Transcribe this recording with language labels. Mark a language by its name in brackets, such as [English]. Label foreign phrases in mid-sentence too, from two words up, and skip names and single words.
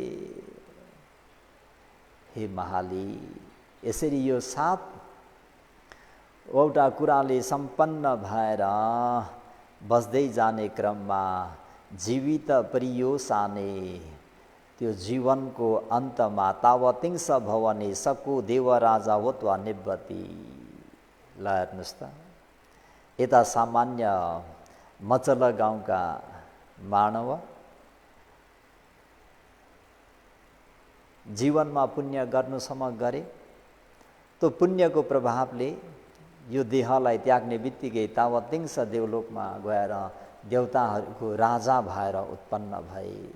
[Nepali] हे महाली, यसरी यो 7वटा कुराले सम्पन्न भएर बस्दै जाने क्रममा [Pali] जीवित परियोसाने [Nepali] त्यो जीवनको अन्तमा [Pali] तावतिंस भवने सको देवराजा वत्वा निब्बती। [Nepali] ल हेर्नुहोस् त, यता सामान्य मचल गाउँका मानव जीवनमा पुण्य गर्नुसम्म गरे, त्यो पुण्यको प्रभावले यो देहलाई त्याग्ने बित्तिकै तावतिंस देवलोकमा गएर देवताहरूको राजा भएर उत्पन्न भए।